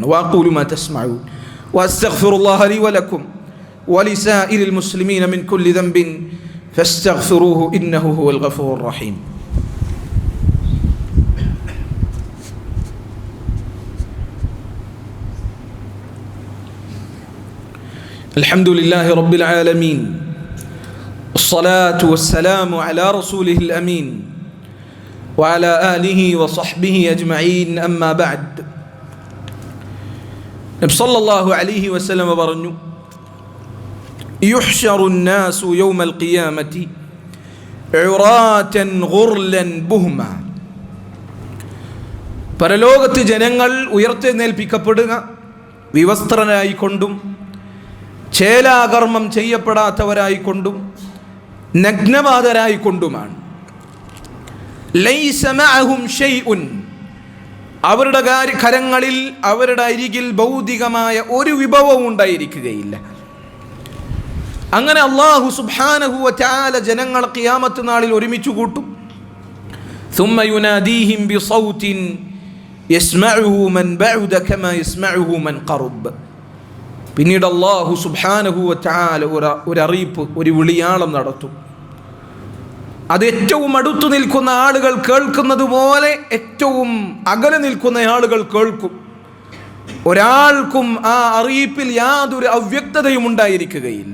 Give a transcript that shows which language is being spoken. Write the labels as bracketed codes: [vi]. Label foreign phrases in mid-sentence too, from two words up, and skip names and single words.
[ar] وأقول ما تسمعون وأستغفر الله لي ولكم ولسائر المسلمين من كل ذنب فاستغفروه إنه هو الغفور الرحيم. الحمد لله رب العالمين والصلاة والسلام على رسوله الأمين وعلى آله وصحبه أجمعين أما بعد. [ml] നബി [ar] صلى الله عليه وسلم [ml] പറഞ്ഞു, [ar] يحشر الناس يوم القيامة عراة غرلا بهما. [ml] പരലോകത്ത് ജനങ്ങൾ ഉയർത്തെഴുന്നേൽപ്പിക്കപ്പെടുക വിവസ്ത്രരായിക്കൊണ്ടും ചേലാകർമ്മം ചെയ്യപ്പെടാത്തവരായിക്കൊണ്ടും നഗ്നപാതരായിക്കൊണ്ടുമാണ്. [ar] ليس معهم شيء, [ml] അവരുടെ കരങ്ങളിൽ അവരുടെ അരികിൽ ഭൗതികമായ ഒരു വിഭവവും ഉണ്ടായിരിക്കുകയില്ല. അങ്ങനെ അല്ലാഹു [ar] سبحانه وتعالى [ml] ജനങ്ങളെ ഖിയാമത്ത് നാളിൽ ഒരുമിച്ച് കൂട്ടും. [ar] ثم يناديهم بصوت يسمعه من بعد كما يسمعه من قرب. [ml] പിന്നീട് അല്ലാഹു [ar] سبحانه وتعالى [ml] ഒരു അറിയിപ്പ്, ഒരു വിളിയാളം നടത്തും. അത് ഏറ്റവും അടുത്തു നിൽക്കുന്ന ആളുകൾ കേൾക്കുന്നത് പോലെ ഏറ്റവും അകലെ നിൽക്കുന്ന ആളുകൾ കേൾക്കും. ഒരാൾക്കും ആ അറിയിപ്പിൽ യാതൊരു അവ്യക്തതയും ഉണ്ടായിരിക്കുകയില്ല.